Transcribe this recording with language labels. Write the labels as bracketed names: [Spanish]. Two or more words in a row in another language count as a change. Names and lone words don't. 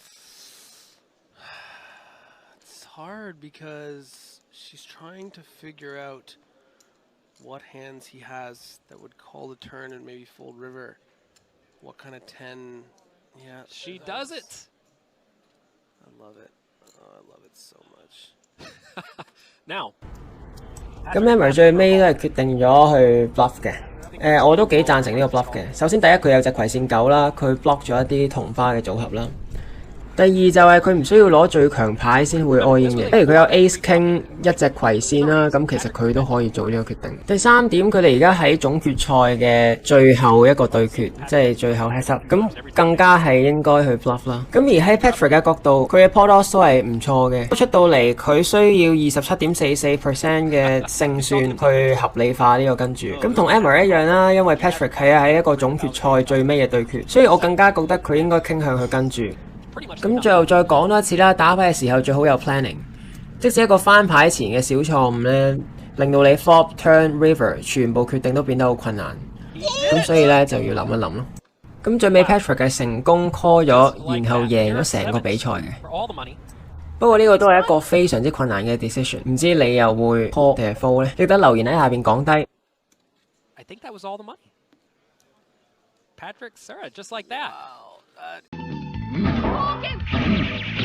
[English] It's hard because she's trying to figure out what hands he has that would call the turn and maybe fold river. What kind of 10? Yeah. She does it. I love it. Oh, I love it so much. Now. [Cantonese] 咁 Emma 最尾都係決定咗去 bluff 嘅。我都幾贊成呢個 bluff 嘅。首先第一佢有隻葵扇9啦，佢 block 咗一啲同花嘅組合啦。第二就係佢唔需要攞最強牌先會 [English] all in [Cantonese] 嘅，譬如佢有 [English] Ace King [Cantonese] 一隻葵扇啦，咁其實佢都可以做呢個決定。第三點，佢哋而家喺總決賽嘅最後一個對決，即係最後 [English] heads up， [Cantonese] 咁更加係應該去 bluff 啦。咁而喺 Patrick 嘅角度，佢嘅 [English] pot odds [Cantonese] 都係唔錯嘅，出到嚟佢需要 27.44% 嘅勝算去合理化呢個跟住。咁同 Emma 一樣啦，因為 Patrick 係喺一個總決賽最尾嘅對決，所以我更加覺得佢應該傾向去跟住。咁最後再講多一次啦，打牌嘅時候最好有 planning， 即使一個翻牌前嘅小錯誤咧，令到你 [English] flop、turn、river [Cantonese] 全部決定都變得好困難，咁所以咧就要諗一諗咯。咁最尾 Patrick 係成功 call 咗，然後贏咗成個比賽嘅。不過呢個都係一個非常之困難嘅 decision， 唔知你又會 call 定係 fold 咧？記得留言喺下邊講低。 [English] I think that was all the money. Patrick, Sarah, just like that. Wow,